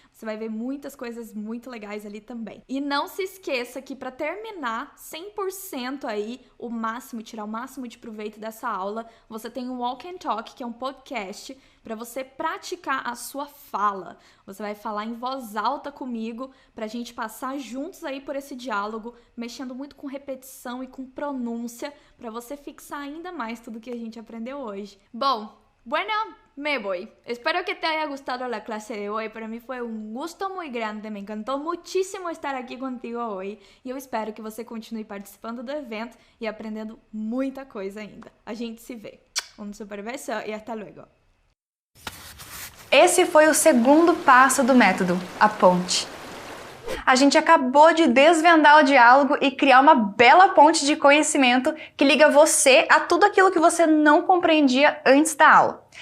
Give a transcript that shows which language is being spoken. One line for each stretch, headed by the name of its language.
Portuguese: Você vai ver muitas coisas muito legais ali também. E não se esqueça que para terminar 100% aí, tirar o máximo de proveito dessa aula, você tem um Walk and Talk, que é um podcast para você praticar a sua fala. Você vai falar em voz alta comigo pra gente passar juntos aí por esse diálogo, mexendo muito com repetição e com pronúncia, para você fixar ainda mais tudo que a gente aprendeu hoje.
Spanish: Bom, bueno, me voy. Espero que te haya gustado la clase de hoy. Para mí fue un gusto muy grande. Me encantó muchísimo estar aqui contigo hoje.
Portuguese: E eu espero que você continue participando do evento e aprendendo muita coisa ainda. A gente se vê. Um super beijo e hasta luego. Esse foi o segundo passo do método, a ponte. A gente acabou de desvendar o diálogo e criar uma bela ponte de conhecimento que liga você a tudo aquilo que você não compreendia antes da aula.